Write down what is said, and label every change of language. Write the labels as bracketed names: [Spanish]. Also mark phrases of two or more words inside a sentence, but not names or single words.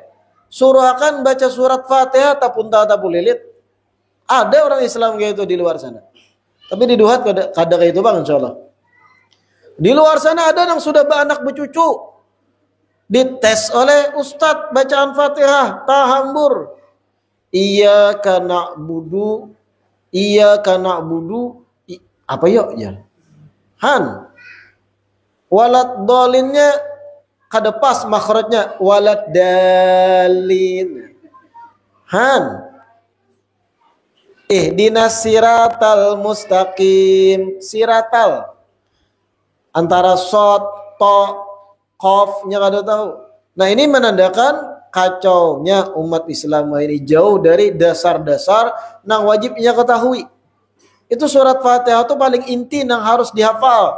[Banjar] Suruhkan baca surat Fatihah tapun tapu lilit. Ada orang Islam kayak itu di luar sana. Tapi di Duhat kada kayak itu bang, insya Allah. Di luar sana ada yang sudah beranak bercucu, dites oleh ustadz bacaan Fatihah tahambur. [Arabic] إياك نعبد, [Banjar] apa yuk ya? Han. Walad dolinnya kada pas makhrajnya, [Arabic] ولا الضالين. Han. اهدنا الصراط المستقيم، الصراط. [Banjar] Antara shod, to, qaf nya kada tahu. Nah ini menandakan kacaunya umat Islam ini, jauh dari dasar-dasar nang wajibnya ketahui. Itu surat Fatihah itu paling inti nang harus dihafal.